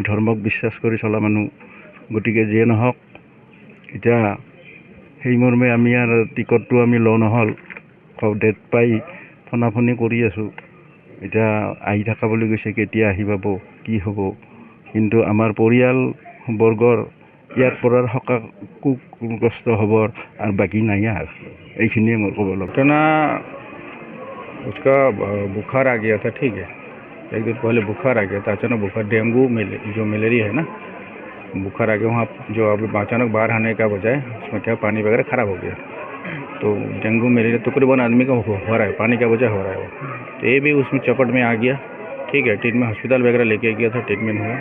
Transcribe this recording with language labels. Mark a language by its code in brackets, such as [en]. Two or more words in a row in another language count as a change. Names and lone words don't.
[as] ধৰ্মক বিশ্বাস কৰি চলা মানুহ গতিকে যিয়ে নহওক এতিয়া সেই মৰ্মে আমি আৰু টিকটটো আমি লওঁ নহ'ল ডেট পাই ফোনাফোনি কৰি আছোঁ এতিয়া আহি থকা বুলি কৈছে কেতিয়া আহি পাব কি হ'ব কিন্তু আমাৰ পৰিয়ালবৰ্গৰ ইয়াৰ পৰাৰ শোকাগ্ৰস্ত খবৰ আৰু বাকী নাই আৰু এইখিনিয়ে মোৰ ক'ব লগা [hi] घटना उसका बुखार आ गया था ठीक है एक दिन पहले बुखार आ गया था अचानक बुखार डेंगू जो मलेरिया है ना बुखार आ गया वहाँ जो अभी अचानक बाहर आने का बजाय उसमें क्या पानी वगैरह ख़राब हो गया तो डेंगू मलेरिया तकरीबन आदमी का हो रहा है पानी का वजह हो रहा है वो तो ये भी उसमें चपट में आ गया ठीक है [en] treatment hospital [hi] वगैरह लेके गया था ट्रीटमेंट हुआ